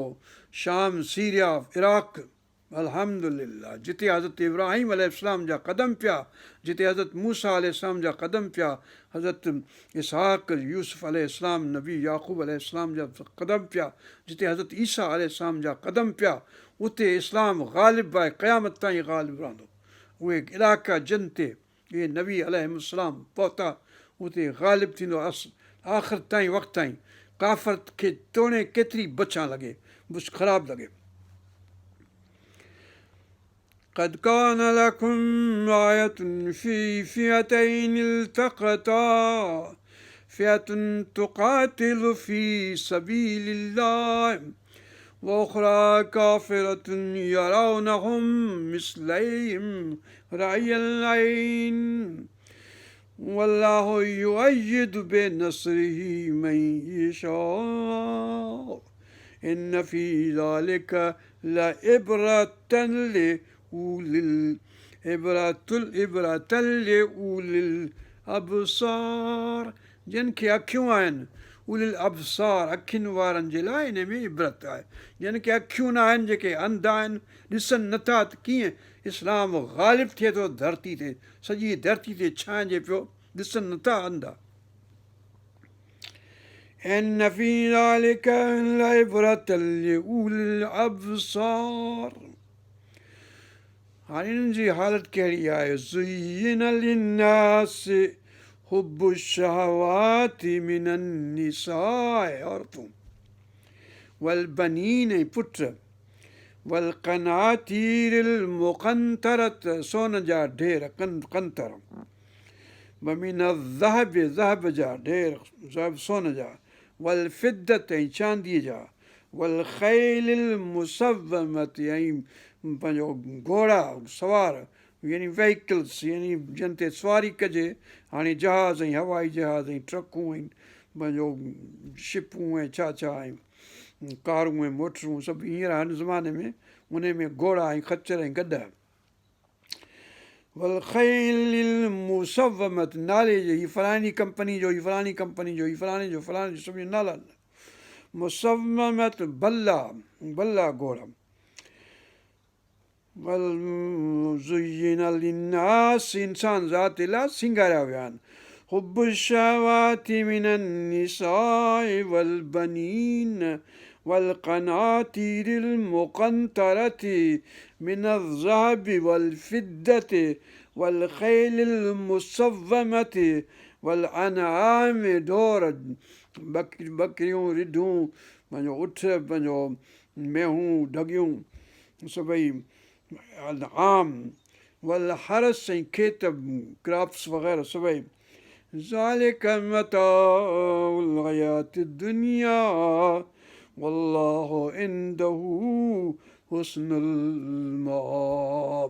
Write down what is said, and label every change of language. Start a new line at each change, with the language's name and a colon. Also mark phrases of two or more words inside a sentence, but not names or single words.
Sindhi: शाम, सीरिया, इराक, अल्हम्दुलिल्लाह, जिते हज़रत इब्राहिम अलैहिस्सलाम जा क़दम पिया, जिते हज़रत मूसा अलैहिस्सलाम जा क़दम पिया, हज़रत इसहाक़, यूसुफ अलैहिस्सलाम, नबी याक़ूब अलैहिस्सलाम जा क़दम पिया, जिते हज़रत ईसा अलैहिस्सलाम जा क़दम पिया, उते इस्लाम ग़ालिब आहे, क़यामत ताईं ग़ालिब रहंदो। उहे इलाइक़ा जिन ते इहे नबी अलैहिस्सलाम पहुता, उते ग़ालिब थींदो आख़िर ताईं, वक़्त ताईं। काफ़र खे तोड़े केतिरी बचा लॻे, बुछ ख़राबु लॻे।
Arabic: قد كان لكم آية في فئتين التقتا فئة تقاتل في سبيل الله وأخرى كافرة يرونهم مثليهم رأي العين والله يؤيد بنصره من يشاء إن في ذلك لعبرة لأولي الأبصار
Sindhi: जिन खे अखियूं आहिनि,
Arabic: أولي الأبصار,
Sindhi: अखियुनि वारनि जे लाइ इन में इबरत आहे। जिन खे अखियूं न आहिनि, जेके अंधा आहिनि, ॾिसनि नथा त कीअं इस्लाम ग़ालिब थिए थो धरती ते, सॼी धरती ते छांइजे पियो, ॾिसनि नथा अंधा।
Arabic: إن في ذلك لعبرة لأولي الأبصار।
Sindhi: हाणे हिननि जी हालति कहिड़ी आहे?
Arabic: زين للناس حب الشهوات من النساء,
Sindhi: औरतूं,
Arabic: والبنين,
Sindhi: पुट, वल
Arabic: القناطير المقنطرة,
Sindhi: सोन जा ढेर, कंतर,
Arabic: ومن ذهب,
Sindhi: ज़हब जा ढेर, ज़हब सोन जा,
Arabic: والفضة,
Sindhi: ऐं चांदीअ जा,
Arabic: والخيل المسومة,
Sindhi: ऐं पंहिंजो घोड़ा सवार, यानी वेहिकल्स, यानी जिन ते सवारी कजे। हाणे जहाज़ ऐं हवाई जहाज़ ऐं ट्रकूं ऐं पंहिंजो शिपूं ऐं छा छा ऐं कारूं ऐं मोटरूं सभु हींअर हिन ज़माने में उन में घोड़ा ऐं खच्चर ऐं गॾ।
Arabic: والخيل المسومة,
Sindhi: नाले जो, हीअ फलाणी कंपनी जो, हीअ फलाणी कंपनी जो, हीअ फलाणे जो, फलाणे जो, सभिनी नाला। मुसव्वमत, भला भला घोड़ा।
Arabic: وزين للناس,
Sindhi: इंसान ज़ात लाइ सिंगारिया विया आहिनि।
Arabic: حب الشهوات من النساء والبنين والقناطير المقنطرة من الذهب والفضة والخيل المسومة والأنعام,
Sindhi: ढोर, बकरियूं, रिढूं, पंहिंजो उठ, पंहिंजो मेहूं, ढगियूं, सभई आम,
Arabic: والحرث,
Sindhi: ऐं खेत, क्रॉप्स वग़ैरह सभई।
Arabic: ذلك متاع الحياة الدنيا والله عنده حسن المآب.